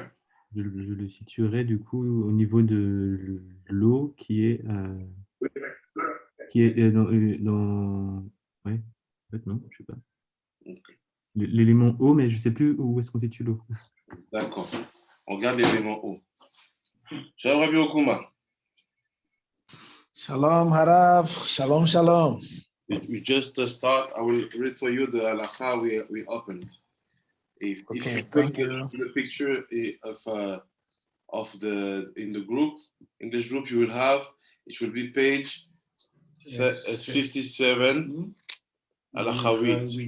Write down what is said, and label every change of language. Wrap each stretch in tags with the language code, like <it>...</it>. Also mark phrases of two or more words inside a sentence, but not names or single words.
<fr>je le situerais du coup au niveau de l'eau qui est dans... Ouais, en fait, non, je sais pas. Ok. L'élément O, mais je ne sais plus où est-ce qu'on situe l'eau. D'accord. On regarde l'élément O.</fr> <he>Shalom Rabbi Okuma. Shalom, Harav. Shalom, shalom.</he> <en>We just start. I will read for you the halakha we opened. If Okay, you thank put you. the picture of the in the group, English group, you will have, it will be page 57, halakha 8.</en>